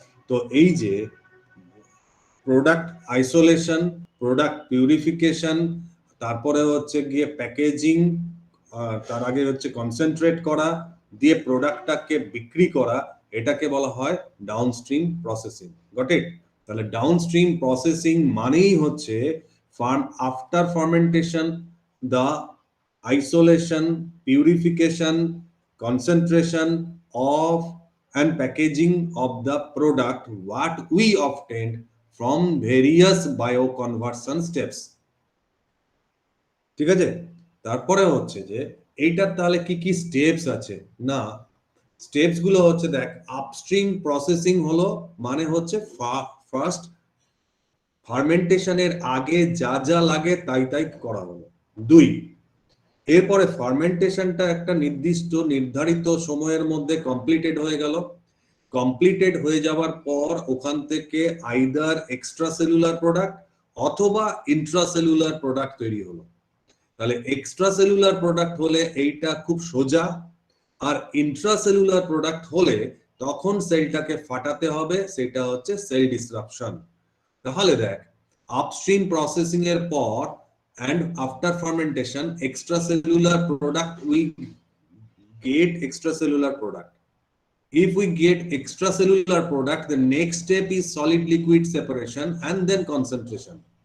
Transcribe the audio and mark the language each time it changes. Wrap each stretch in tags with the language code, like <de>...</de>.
<bn>তো এই যে প্রোডাক্ট আইসোলেশন, প্রোডাক্ট পিউরিফিকেশন, তারপরে হচ্ছে গিয়ে প্যাকেজিং, তার আগে হচ্ছে কনসেন্ট্রেট করা, দিয়ে প্রোডাক্টটাকে বিক্রি করা, এটাকে বলা হয় ডাউনস্ট্রিম প্রসেসিং।</bn> <en>Got it?</en> <bn>তাহলে ডাউনস্ট্রিম প্রসেসিং মানেই হচ্ছে after fermentation</bn> <en>the isolation, purification, concentration of and packaging of the product what we obtained from various bioconversion steps।</en> <bn>ঠিক আছে? তারপরে হচ্ছে যে এইটার তাহলে কি কি স্টেপস আছে না, স্টেপস গুলো হচ্ছে দেখ, আপস্ট্রিম প্রসেসিং হলো মানে হচ্ছে ফার্স্ট ফার্মেন্টেশনের আগে যা যা লাগে তাই তাই করা হলো। দুই, এরপরে ফার্মেন্টেশনটা একটা নির্দিষ্ট নির্ধারিত সময়ের মধ্যে কমপ্লিটেড হয়ে গেল। কমপ্লিটেড হয়ে যাওয়ার পর ওখান থেকে আইদার এক্সট্রা সেলুলার প্রোডাক্ট অথবা ইন্ট্রাসেলুলার প্রোডাক্ট তৈরি হলো। তাহলে এক্সট্রা সেলুলার প্রোডাক্ট হলে এইটা খুব সোজা, আর ইন্ট্রাসেলুলার প্রোডাক্ট হলে তখন সেলটাকে ফাটাতে হবে, সেটা হচ্ছে সেল ডিসরাপশন। তাহলে দেখ, আপস্ট্রিম প্রসেসিং এর পর</bn> <en>and after fermentation extracellular product we get extracellular product. If we get extracellular product, the next step is solid liquid separation and then concentration.</en>